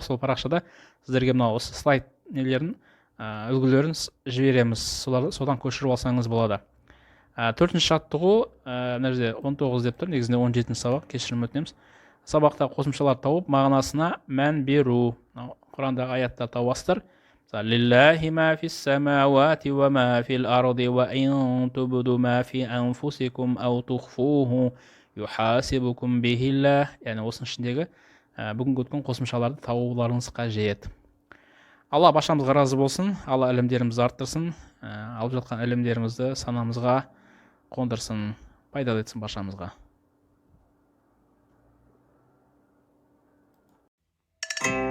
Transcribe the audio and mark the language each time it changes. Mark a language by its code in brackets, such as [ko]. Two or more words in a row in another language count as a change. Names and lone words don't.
[kk] Сол парақшада сіздерге мына осы слайд нелерін, үлгілерін жібереміз. Содан көшіріп алсаңыз болады. Төртінші жаттығу, мына жерде 19 деп тұр, негізінде 17 сабақ, кешірім өтінеміз. Сабақта қосымшалар тауып, мағынасына мән беру. Құрандағы аяттар тауасыздар. [ar] لله ما في السماوات وما في الأرض وإن تبدوا ما في أنفسكم أو تخفوه يحاسبكم به الله. [kk] Yani осының ішіндегі бүгінгі өткен қосымшаларды табуларыңыз қажет. Алла баршамызға разы болсын, Алла ілімдерімізді арттырсын, алып жатқан ілімдерімізді санамызға қондырсын, пайдалы етсін баршамызға.